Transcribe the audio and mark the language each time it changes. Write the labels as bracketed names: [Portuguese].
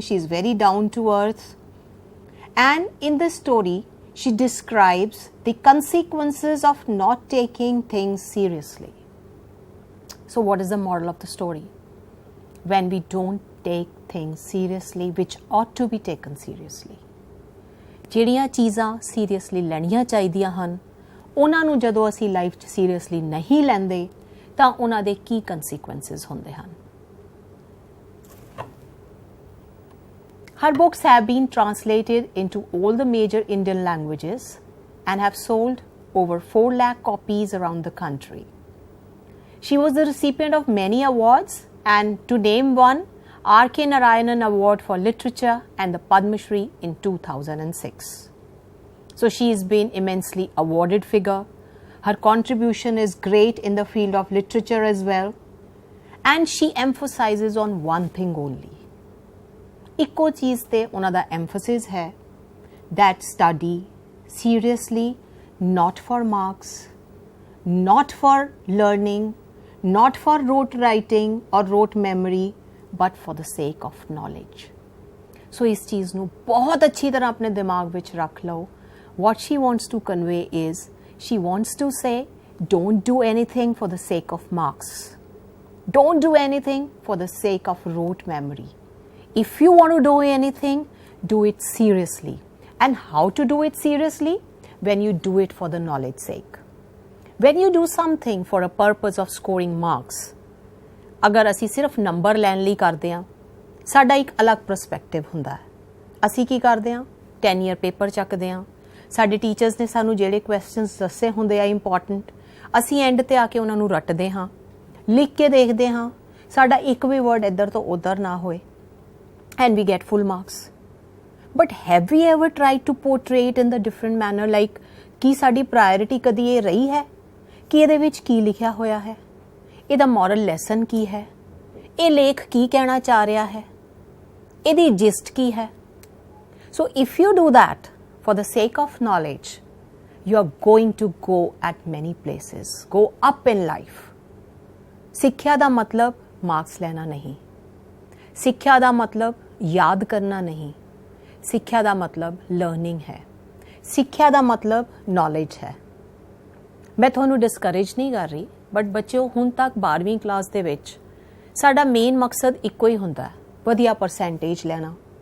[English] She is very down to earth, and in this story, she describes the consequences of not taking things seriously. So what is the moral of the story? When we don't take things seriously, which ought to be taken seriously. [Punjabi] ਜਿਹੜੀਆਂ ਚੀਜ਼ਾਂ seriously ਲੈਣੀਆਂ ਚਾਹੀਦੀਆਂ ਹਨ, ਉਹਨਾਂ ਨੂੰ ਜਦੋਂ ਅਸੀਂ life 'ਚ ਸੀਰੀਅਸਲੀ ਨਹੀਂ ਲੈਂਦੇ ਤਾਂ ਉਹਨਾਂ ਦੇ ਕੀ ਕਨਸੀਕੁਐਂਸਸ ਹੁੰਦੇ ਹਨ। [English] Her books have been translated into all the major Indian languages and have sold over 4 lakh copies around the country. She was the recipient of many awards, and to name one, R.K. Narayanan Award for Literature and the Padma Shri in 2006. So she has been immensely awarded figure. Her contribution is great in the field of literature as well. And she emphasizes on one thing only. [Punjabi] ਇੱਕੋ ਚੀਜ਼ ਤੇ ਉਹਨਾਂ ਦਾ [English] emphasis ਹੈ that study seriously, not for marks, not for learning, not for rote writing or rote memory, but for the sake of knowledge. [Punjabi] So ਇਸ ਚੀਜ਼ ਨੂੰ ਬਹੁਤ ਅੱਛੀ ਤਰ੍ਹਾਂ ਆਪਣੇ ਦਿਮਾਗ ਵਿੱਚ ਰੱਖ ਲਓ. [English] What she wants to convey is, she wants to say, don't do anything for the sake of marks. Don't do anything for the sake of rote memory. If you want to do anything, do it seriously. And how to do it seriously? When you do it for the knowledge sake. When you do something for a purpose of scoring marks, [Punjabi] ਅਗਰ ਅਸੀਂ ਸਿਰਫ number ਲੈਣ ਲਈ ਕਰਦੇ ਹਾਂ, ਸਾਡਾ ਇੱਕ ਅਲੱਗ ਪਰਸਪੈਕਟਿਵ ਹੁੰਦਾ ਹੈ. ਅਸੀਂ ਕੀ ਕਰਦੇ ਹਾਂ? 10 ਈਅਰ ਪੇਪਰ ਚੱਕਦੇ ਹਾਂ. ਸਾਡੇ ਟੀਚਰਸ ਨੇ ਸਾਨੂੰ ਜਿਹੜੇ ਕੁਐਸਚਨਸ ਦੱਸੇ ਹੁੰਦੇ ਆ ਇੰਪੋਰਟੈਂਟ, ਅਸੀਂ ਐਂਡ ਤੇ ਆ ਕੇ ਉਹਨਾਂ ਨੂੰ ਰੱਟਦੇ ਹਾਂ, ਲਿਖ ਕੇ ਦੇਖਦੇ ਹਾਂ, ਸਾਡਾ ਇੱਕ ਵੀ ਵਰਡ ਇੱਧਰ ਤੋਂ ਉੱਧਰ ਨਾ ਹੋਏ, [English] and we get full marks. But have we ever tried to portray it in the different manner, like [Punjabi] ਕੀ ਸਾਡੀ ਪ੍ਰਾਇੋਰਿਟੀ ਕਦੀ ਇਹ ਰਹੀ ਹੈ ਕਿ ਇਹਦੇ ਵਿੱਚ ਕੀ ਲਿਖਿਆ ਹੋਇਆ ਹੈ, ਇਹਦਾ ਮੋਰਲ ਲੈਸਨ ਕੀ ਹੈ, ਇਹ ਲੇਖ ਕੀ ਕਹਿਣਾ ਚਾਹ ਰਿਹਾ ਹੈ, ਇਹਦੀ ਜਿਸਟ ਕੀ ਹੈ. [English] So if you do that for the sake of knowledge, you are going to go at many places, go up in life. [Punjabi] ਸਿੱਖਿਆ ਦਾ ਮਤਲਬ ਮਾਰਕਸ ਲੈਣਾ ਨਹੀਂ, ਸਿੱਖਿਆ ਦਾ ਮਤਲਬ ਯਾਦ ਕਰਨਾ ਨਹੀਂ, ਸਿੱਖਿਆ ਦਾ ਮਤਲਬ ਲਰਨਿੰਗ ਹੈ, ਸਿੱਖਿਆ ਦਾ ਮਤਲਬ ਨੌਲੇਜ ਹੈ. ਮੈਂ ਤੁਹਾਨੂੰ ਡਿਸਕਰੇਜ ਨਹੀਂ ਕਰ ਰਹੀ, ਬਟ ਬੱਚਿਓ ਹੁਣ ਤੱਕ 12ਵੀਂ ਕਲਾਸ ਦੇ ਵਿੱਚ ਸਾਡਾ ਮੇਨ ਮਕਸਦ ਇੱਕੋ ਹੀ ਹੁੰਦਾ ਹੈ, ਵਧੀਆ ਪਰਸੈਂਟੇਜ ਲੈਣਾ.